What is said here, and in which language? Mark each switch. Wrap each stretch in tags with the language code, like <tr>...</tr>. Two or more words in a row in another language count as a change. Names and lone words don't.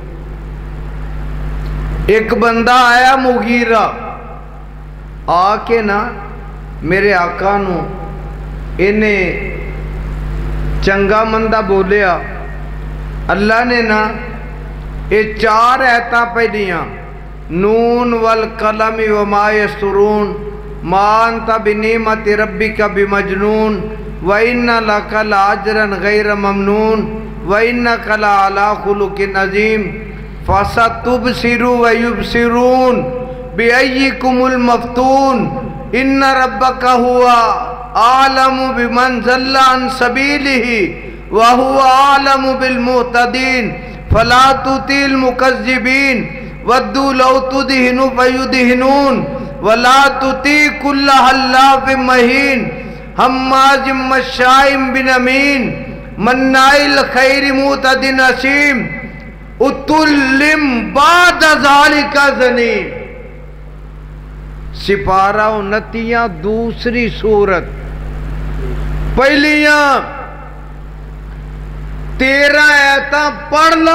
<pa>ایک بندہ آیا مغیرہ، آ کے نا میرے آقا نوں انہیں چنگا مندا بولیا. अल्लाह ने ना ये 4 ऐतां पढ़ियां,</pa> <ar>ن والقلم وما يسطرون، ما أنت بنعمة ربك بمجنون, وإن لك لأجرا غير ممنون، وإنك لعلى خلق عظيم، فستبصر و يبصرون بأييكم المفتون، إن ربك هو أعلم بمن ضل عن سبيله وهو أعلم بالمهتدين، فلا تطع المكذبين ودوا لو تدهن فيدهنون، ولا تطع كل حلاف مهين، هماز مشاء بنميم، مناع للخير معتد أثيم، عتل بعد ذلك زنيم.</ar> <pa>سپارہ 29 دوسری سورت، پہلیاں 13 آیتاں پڑھ لو.</pa>